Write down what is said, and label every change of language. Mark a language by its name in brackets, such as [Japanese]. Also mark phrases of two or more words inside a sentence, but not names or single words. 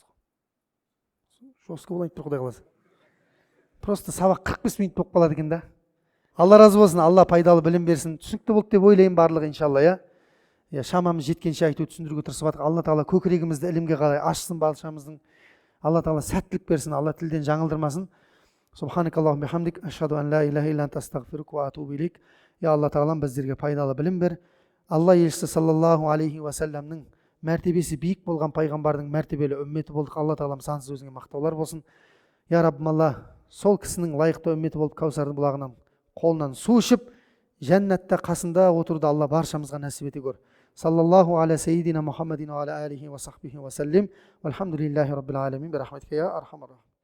[Kazakh] Жосқы болайын тұр Құдай қаласа. Просто сабақ 45 минут болып қалады екен да. Алла разы болсын, Алла пайдалы білім берсін. Түсінікті болды деп ойлаймын барлығы иншалла, иә. Шамамыз жеткенше айту түсіндіруге тырысып жатырық. Алла Тағала көкірегімізді ілімге қарай ашсын баршамыздың. Алла Тағала сәттілік берсін, Алла тілден жаңылдырмасын. [Arabic] سبحانك اللهم وبحمدك أشهد أن لا إله إلا أنت أستغفرك وأتوب إليك. [Kazakh] Ya Allah Taala'm bizlerге пайдалы білім бер. Алла елшісі [Arabic] صلى الله عليه وسلم [Kazakh] мәртебесі биік болған пайғамбардың мәртебелі үмметі болдық. Алла Тағалам сансыз өзіңе мақтаулар болсын. Я Раббым Алла, сол кісінің лайықты үмметі болып Кәусардың бұлағынан қолынан су ішіп, жәннатта қасында отыруды Алла баршамызға нәсіп ете көр. [Arabic] صلى الله على سيدنا محمد وعلى آله وصحبه وسلم والحمد لله رب العالمين. برحمتك يا أرحم الراحمين.